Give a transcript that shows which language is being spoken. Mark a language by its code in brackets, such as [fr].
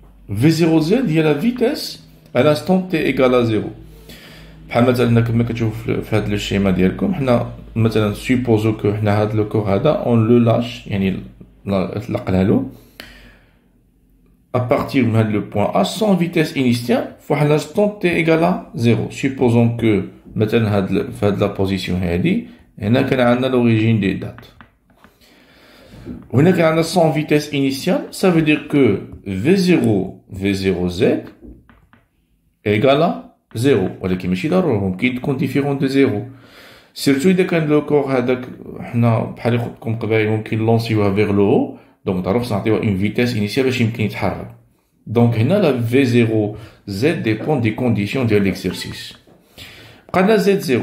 [fr] V0Z, il y a la vitesse à l'instant t égale à 0. [ar] بحال مثلا كما كتشوفوا في هذا الشيما ديالكم حنا مثلا سيبوزو كو حنا هذا لو كور هذا اون لو لاش يعني طلقنا له [fr] à partir de le point A sans vitesse initiale pour l'instant t égale à 0. Supposons que [ar] مثلا في هذه [fr] la position [ar] هذه هنا كان عندنا [fr] l'origine des dates. [ar] هنا كان عندنا [fr] sans vitesse initiale, ça veut dire que V0Z égale à 0 [ar] ولكن ماشي ضروري ممكن تكون ديفيرون دو 0 سيرتو اذا كان لو كور هذاك حنا بحال اللي قلت لكم قبيله ممكن لونسيوها فيغ لو هو دونك ضروري خصنا نعطيوها اون فيتاس انيسيال باش يمكن يتحرك دونك هنا لا في 0 زد ديبون دي كونديسيون ديال ليكزيرسيس بقى زد